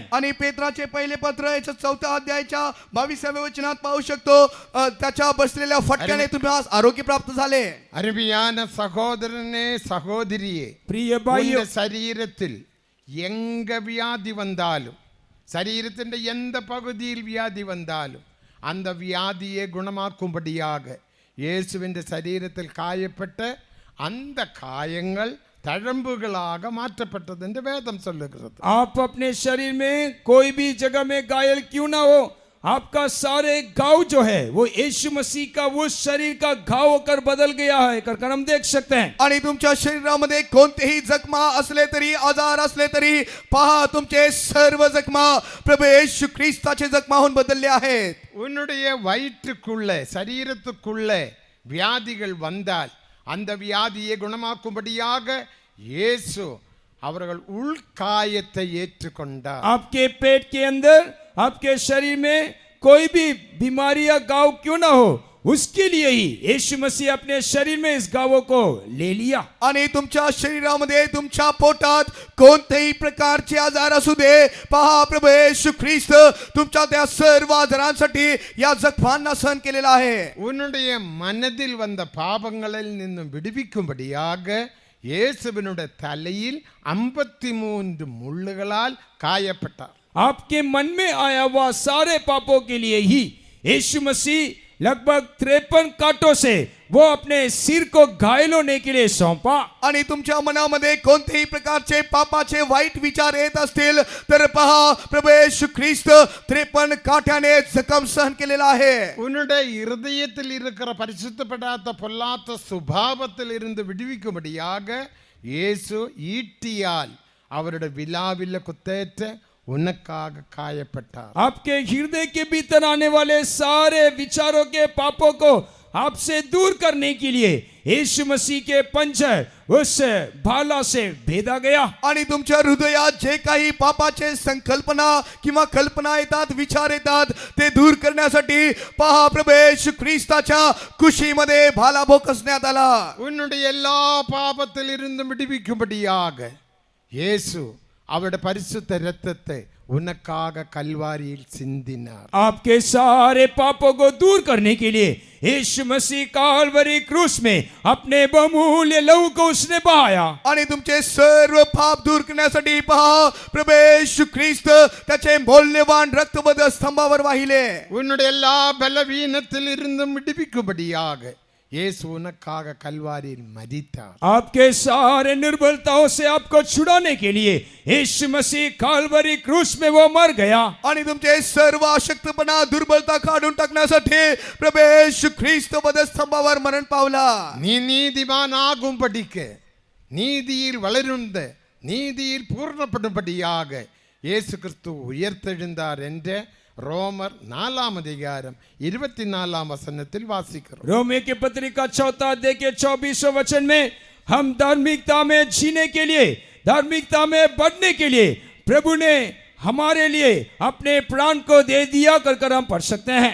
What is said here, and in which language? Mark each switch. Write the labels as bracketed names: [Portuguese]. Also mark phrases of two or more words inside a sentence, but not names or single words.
[Marathi] आणि पेत्राचे पहिले पत्र याच्या 4 अध्यायाच्या 22व्या वचनात पाहू शकतो, त्याच्या बसलेल्या फटक्याने तुम्हाला आरोग्य प्राप्त झाले. [Tamil] அருமையான சகோதரனே சகோதரியே, [Hindi] प्रिय भाइयों, [Tamil] உங்கள் சரீரத்தில் எங்க வியாதி வந்தாலும், சரீரத்தின் எந்த பகுதியில் வியாதி வந்தாலும் அந்த வியாதியை குணமாக்கும்படியாக இயேசுவின் சரீரத்தில் காயப்பட்ட அந்த காயங்கள் தழம்புகளாக மாற்றப்பட்டது என்று வேதம் சொல்லுகிறது. [Hindi] आप अपने शरीर में कोई भी जगह में घायल क्यों ना हो, आपका सारे घाव जो है वो यीशु मसीह का वो शरीर का घाव होकर बदल गया है कर हम देख सकते हैं. [Marathi] आणि तुमच्या शरीरामध्ये कोणतेही जखमा असले तरी, आजार असले तरी, पहा तुमचे सर्व जखमा प्रभू येशू ख्रिस्ताचे जखमाहून बदलले आहेत. [Tamil] உன்னுடைய வயிற்றுக்குள்ளே சரீரத்துக்குள்ளே வியாதிகள் வந்தால் அந்த வியாதியை குணமாக்கும்படியாக இயேசு அவர்கள் உள்காயத்தை ஏற்றுக்கொண்டார். [Hindi] आपके पेट के अंदर, आपके शरीर में कोई भी बीमारी या घाव क्यों ना हो, उसके लिए ही यीशु मसीह अपने शरीर में इस गावों को ले लिया। [Marathi] आणि तुमच्या शरीरामध्ये तुमच्या पोटात कोणतेही प्रकारचे आजार असू दे, पहा प्रभू येशू ख्रिस्त तुमच्या त्या सर्व आजारांसाठी या जखमांना सहन केलेला आहे. [Tamil] உன்னுடைய மனதில் வந்த பாபங்களில் நின்னும் விடுவிக்கும்படியாக இயேசுவினுடைய தலையில் 53 முள்ளுகளால் காயப்பட்டார். [Hindi] आपके मन में आया हुआ सारे पापों के लिए ही यीशु मसीह लगभग 53 कांटों से वो अपने सिर को घायल होने के लिए सौंपा। [Marathi] आणि तुमच्या मनामध्ये कोणतेही प्रकारचे पापाचे वाईट विचार येत असतील तर पहा प्रभू येशू ख्रिस्त 53 काठ्याने जखम सहन केलेला आहे. [Tamil] உன்னுடைய இருதயத்தில் இருக்கிற பரிசுத்தப்படாத பொல்லாத சுபாவத்தில் இருந்து விடுவிக்கும்படியாக இயேசு ஈட்டியால் அவருடைய விலாவில் குத்தேற்ற உனக்காக காயப்பட்டார். [Hindi] आपके हृदय के भीतर आने वाले सारे विचारों के पापों को आपसे दूर करने के लिए यीशु मसीह के पंजर उस भाला से भेदा गया. [Marathi] आणि तुमच्या हृदयात जे काही पापाचे संकल्पना किंवा कल्पना येतात, विचार येतात, ते दूर करण्यासाठी पहा प्रभू येशू ख्रिस्ताच्या कुशीमध्ये भाला भोकसण्यात आला. [Tamil] உன்னுடைய எல்லா பாபத்தில் இருந்தும் விடுவிக்கும்படியாக இயேசு அவருடைய பரிசுத்த இரத்தத்தை உனக்காக கல்வாரியில் சிந்தினார். [Hindi] आपके सारे पापों को दूर करने के लिए यीशु मसीह काल्वरी क्रूस में अपने बहुमूल्य लहू को उसने बहाया. [Marathi] आणि तुमचे सर्व पाप दूर करण्यासाठी पहा प्रभू येशू ख्रिस्त त्याचे मौल्यवान रक्तबद स्तंभावर वाहिले. [Tamil] உன்னுடைய எல்லா பலவீனத்தில் இருந்தும் விடுவிக்கும்படியாக இயேசு உனக்காக கல்வாரியில் மரித்தார். [Hindi] आपके सारे निर्बलताओं से आपको छुड़ाने के लिए यीशु मसीह काल्वरी क्रूस में वो मर गया. [Marathi] आणि तुमचे सर्व अशक्तपणा दुर्बलता काढून टाकण्यासाठी प्रभू येशू ख्रिस्त वधस्तंभावर मरण पावला. [Tamil] நீ நீதிமானாகும்படிக்கு நீதியில் வளருந்த நீதியில் பூர்ணப்படும்படியாக இயேசு கிறிஸ்து உயிர்த்தெழுந்தார் என்ற ரோமர் 4 அதிகாரம் 24 வசனத்தில் வாசிக்கிறோம். [Hindi] रोमियो की पत्रिका 4 अध्याय के 24वें वचन में हम धार्मिकता में जीने के लिए, धार्मिकता में बढ़ने के लिए प्रभु ने हमारे लिए अपने प्राण को दे दिया कर हम पढ़ सकते हैं.